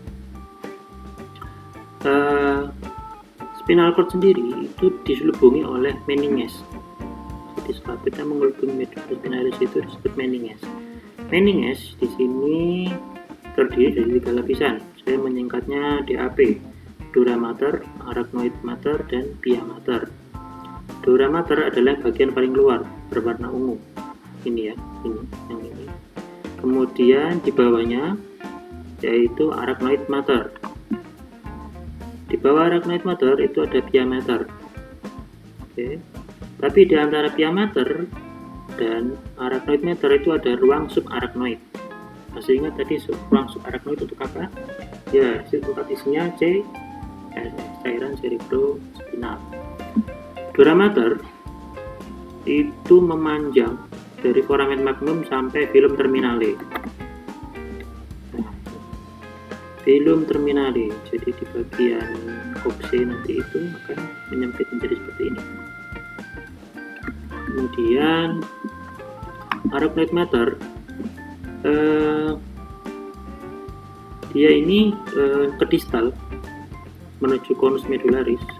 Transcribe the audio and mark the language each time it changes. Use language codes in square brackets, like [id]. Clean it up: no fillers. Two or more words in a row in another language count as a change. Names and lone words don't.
[en] Spinal cord [id] sendiri itu diselubungi oleh meninges. Jadi setelah kita mengelubungi [la] medulla spinalis [id] itu disebut meninges. Meninges di sini terdiri dari 3 lapisan. Saya menyingkatnya DAP, [la] dura mater, arachnoid mater, dan pia mater. Dura mater [id] adalah bagian paling luar, berwarna ungu. Ini ya, ini yang ini. Kemudian di bawahnya yaitu [la] arachnoid mater. [id] Di bawah [la] arachnoid mater [id] itu ada [la] pia mater. [id] Oke. Tapi di antara [la] pia mater [id] dan [la] arachnoid mater [id] itu ada ruang subarachnoid. Masih ingat tadi ruang subarachnoid untuk apa? Ya, tempat isinya cairan cerebrospinal. [la] Dura mater [id] itu memanjang dari [la] foramen magnum [id] sampai [la] filum terminale. Filum terminale, [id] jadi di bagian kokse nanti itu akan menyempit menjadi seperti ini. Kemudian [la] arachnoid mater, [id] dia ini ke distal menuju [la] conus medularis.